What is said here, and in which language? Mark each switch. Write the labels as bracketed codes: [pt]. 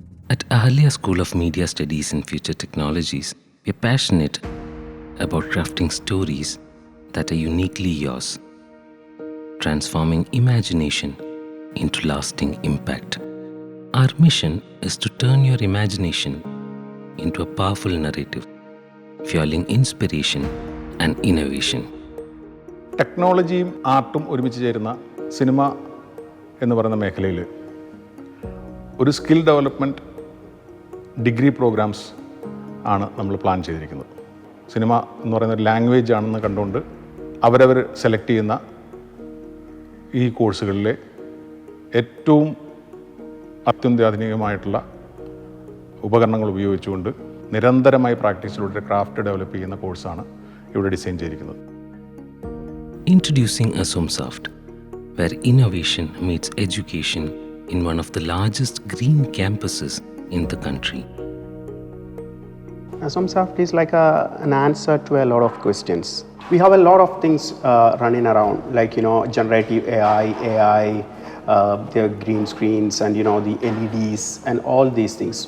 [en] At Ahalia School of Media Studies and Future Technologies, we are passionate about crafting stories that are uniquely yours, transforming imagination into lasting impact. Our mission is to turn your imagination into a powerful narrative, fueling inspiration and innovation. [ml] ടെക്നോളജിയും ആർട്ടും ഒരുമിച്ച് ചേരുന്ന cinema എന്ന് പറയുന്ന മേഖലയിൽ ഒരു skill development degree programmes ആണ് നമ്മൾ plan ചെയ്തിരിക്കുന്നത്. സിനിമ എന്ന് പറയുന്ന ഒരു ലാംഗ്വേജ് ആണെന്ന് കണ്ടുകൊണ്ട് അവരവർ സെലക്ട് ചെയ്യുന്ന ഈ കോഴ്സുകളിലെ ഏറ്റവും അത്യന്താധുനികമായിട്ടുള്ള ഉപകരണങ്ങൾ ഉപയോഗിച്ചുകൊണ്ട് നിരന്തരമായി പ്രാക്ടീസിലൂടെ ക്രാഫ്റ്റ് ഡെവലപ്പ് ചെയ്യുന്ന കോഴ്സാണ് ഇവിടെ ഡിസൈൻ ചെയ്തിരിക്കുന്നത്. [en] Introducing ASOMSAFT, where innovation meets education in one of the largest green campuses in the country. ASOMSAFT is like an answer to a lot of questions. We have a lot of things running around, like generative AI, the green screens, and the LEDs and all these things.